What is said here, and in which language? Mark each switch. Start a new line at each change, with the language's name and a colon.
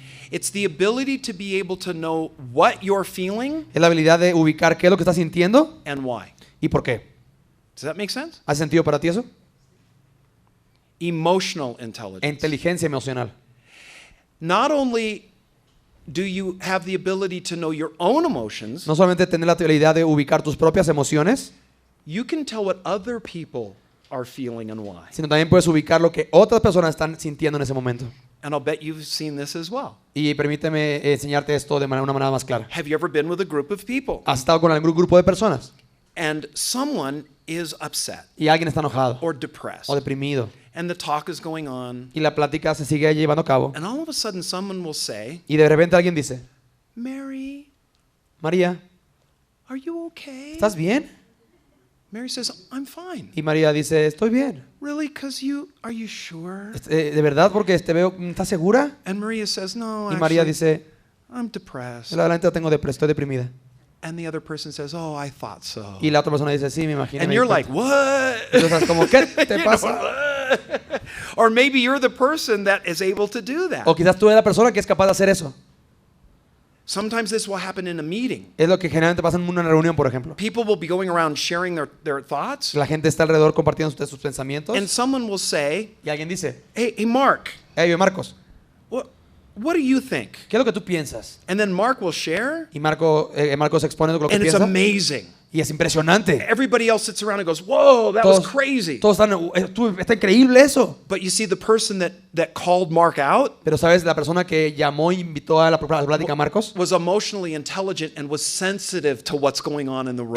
English: It's the ability to be able to know what you're feeling
Spanish: Es la habilidad de ubicar qué es lo que estás sintiendo
English: and why.
Spanish: y por qué.
English: Does that make sense?
Spanish: ¿Hace sentido para ti eso?
English: Emotional intelligence.
Spanish: Inteligencia emocional.
English: Not only do you have the ability to know your own emotions,
Spanish: No solamente tener la habilidad de ubicar tus propias emociones,
English: you can tell what other people are feeling and why.
Spanish: sino también puedes ubicar lo que otras personas están sintiendo en ese momento.
English: And I'll bet you've seen this as well.
Spanish: Y permíteme enseñarte esto de una manera más clara.
English: Have you ever been with a group of people
Spanish: Has estado con algún grupo de personas
English: and someone is upset
Spanish: y alguien está enojado
English: or depressed
Spanish: o deprimido
English: and the talk is going on
Spanish: y la plática se sigue llevando a cabo
English: and all of a sudden someone will say,
Spanish: y de repente alguien dice,
English: Mary,
Spanish: María,
English: are you okay?
Spanish: ¿estás bien?
English: Mary says, I'm fine.
Spanish: Y María dice, estoy bien.
English: Really? Are you sure?
Spanish: ¿De verdad? Porque te veo, ¿estás segura?
English: And Maria says, no,
Spanish: Y María
English: actually,
Spanish: dice,
English: I'm depressed.
Spanish: la verdad estoy deprimida.
English: And the other person says, oh, I thought so.
Spanish: Y la otra persona dice, sí, me imagino.
English: And
Spanish: me
English: you're
Spanish: di
English: like,
Spanish: cuenta".
English: what?
Spanish: Y tú estás como, ¿qué te
English: You know,
Spanish: pasa?
English: or maybe you're the person that is able to do that.
Spanish: O quizás tú eres la persona que es capaz de hacer eso.
English: Sometimes this will happen in a meeting.
Spanish: Es lo que generalmente pasa en una reunión, por ejemplo.
English: People will be going around sharing their thoughts,
Spanish: La gente está alrededor compartiendo sus pensamientos
English: and someone will say,
Spanish: y alguien dice,
English: hey Mark,
Spanish: hey, Marcos,
English: what do you think?
Spanish: ¿qué es lo que tú piensas?
English: And then Mark will share,
Spanish: Y Marcos expone lo que
English: and it's
Spanish: piensa
English: amazing.
Spanish: Y es impresionante.
English: Everybody else sits around and goes, whoa, that was crazy.
Spanish: Todos están, está increíble eso.
English: But you see, the person that called Mark out
Spanish: Pero sabes, la persona que llamó e invitó a la plática a Marcos
English: was emotionally intelligent and was sensitive to what's going on in the room.